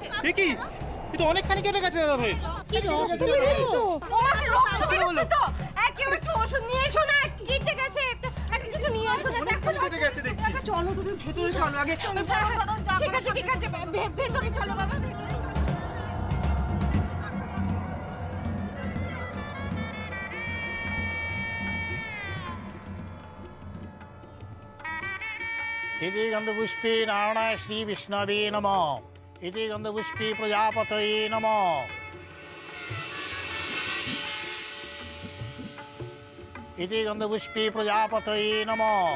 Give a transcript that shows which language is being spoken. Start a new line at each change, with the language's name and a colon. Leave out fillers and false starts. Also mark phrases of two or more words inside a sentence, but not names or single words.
Bangla: দেখি এ তো অনেকখানি কেটে গেছে দাদা ভাই। কি রক্ত বেরোচ্ছে তো? ওমা রক্ত বেরোচ্ছে তো? কেউ একটু ওষুধ নিয়ে এসো না, কেটে গেছে, একটা কিছু নিয়ে এসো না, দেখো না। কেটে গেছে দেখছি। চলো তুমি ভেতরে চলো আগে। ঠিক আছে ঠিক আছে, ভেতরে চলো বাবা, ভেতরে চলো।
Sanskrit: इति गन्धपुष्पे नारायणाय श्रीविष्णवे नमः। इति गन्धपुष्पे प्रजापतये नमः। इति गन्धपुष्पे प्रजापतये नमः।